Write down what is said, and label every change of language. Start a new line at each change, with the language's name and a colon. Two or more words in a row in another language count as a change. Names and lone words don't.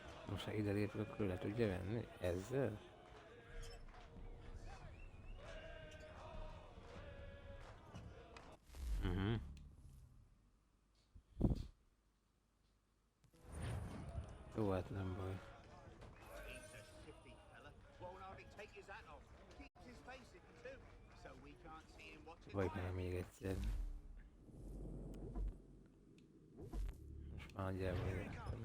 Hungarian: Most ha ide lépünk, akkor le tudja venni? Ezzel? Jó, hát nem baj.
English: He's a shifty fella. Won't hardly take his hat off. Keeps his face hidden too, so we can't see him watching.
Hungarian: Vagy meg még egyszer. Most már nagyjából értem.